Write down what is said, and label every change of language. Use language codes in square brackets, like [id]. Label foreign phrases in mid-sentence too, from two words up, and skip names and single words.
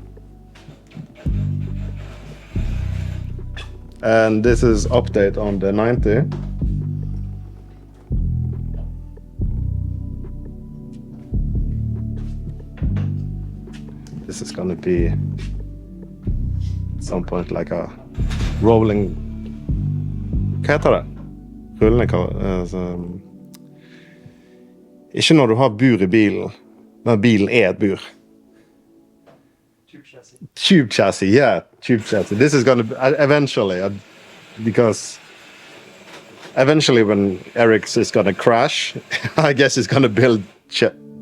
[en] And this is update on the 90. This is gonna be at some point like a rolling... [no] Hva heter det? Ikke når du har bur i bilen, men bilen et bur. [en] Tube chassis, yeah, tube chassis. This is gonna be, eventually, because eventually when Eirik is gonna crash, I guess he's gonna build